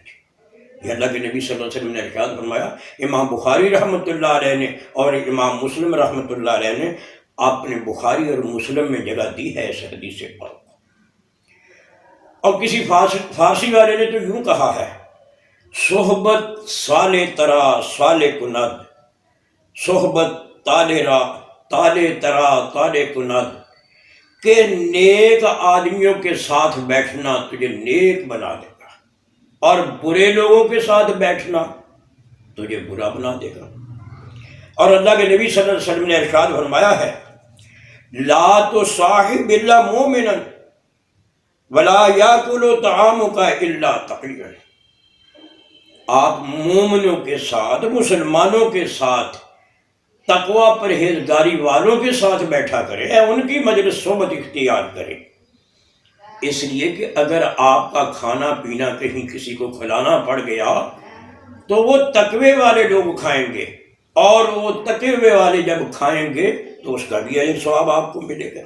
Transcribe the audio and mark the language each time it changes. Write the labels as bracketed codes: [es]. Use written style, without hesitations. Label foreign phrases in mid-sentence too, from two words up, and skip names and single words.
[ur] یہ اللہ کے نبی [ar] صلی اللہ علیہ وسلم [ur] نے ارشاد فرمایا۔ امام بخاری [ar] رحمۃ اللہ علیہ [ur] نے اور امام مسلم [ar] رحمۃ اللہ علیہ [ur] نے اپنے بخاری اور مسلم میں جگہ دی ہے اس حدیث پاک کو۔ اور کسی فارسی والے نے تو یوں کہا ہے، [fa] صحبت سالے ترا سالے کند، صحبت تالے ترا تالے کند، [ur] کہ نیک آدمیوں کے ساتھ بیٹھنا تجھے نیک بنا دے گا، [fa] اور برے لوگوں کے ساتھ بیٹھنا تجھے برا بنا دے گا۔ [ur] اور اللہ کے نبی [ar] صلی اللہ علیہ وسلم [ur] نے ارشاد فرمایا ہے، [ar] لا تصاحب الا مومنا ولا یاکل طعامک الا تقیا۔ [ur] آپ مومنوں کے ساتھ، مسلمانوں کے ساتھ، تقوی پرہیزگاری والوں کے ساتھ بیٹھا کریں، ان کی مجلس صحبت اختیار کریں، اس لیے کہ اگر آپ کا کھانا پینا کہیں کسی کو کھلانا پڑ گیا تو وہ تقوی والے لوگ کھائیں گے، اور وہ تقوی والے جب کھائیں گے تو اس کا بھی اجر ثواب آپ کو ملے گا۔